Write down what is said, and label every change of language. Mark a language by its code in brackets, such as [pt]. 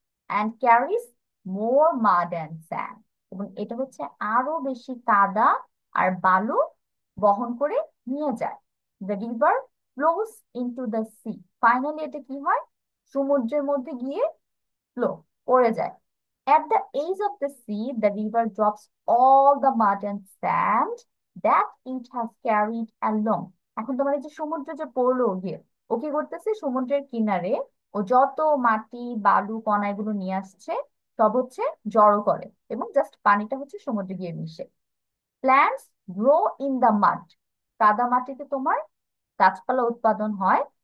[en] And carries more mud and sand. [bn] এবং এটা হচ্ছে আরো বেশি কাদা আর বালু বহন করে নিয়ে যায়। [en] The river flows into the sea. [bn] Finally এটা কি হয়, সমুদ্রের মধ্যে গিয়ে ফ্লো পড়ে যায়। [en] At the edge of the sea, the river drops all the mud and sand that it has carried along. [bn] এখন তোমার এই যে সমুদ্র যে পড়লো গিয়ে, ও কি করতেছে, সমুদ্রের কিনারে ও যত মাটি বালু কণা এগুলো নিয়ে আসছে সব হচ্ছে জড়ো করে, এবং জাস্ট পানিটা হচ্ছে সমুদ্রে গিয়ে মিশে। [en] Plants grow in the mud. [bn] কাদা মাটিতে তোমার গাছপালা উৎপাদন হয়।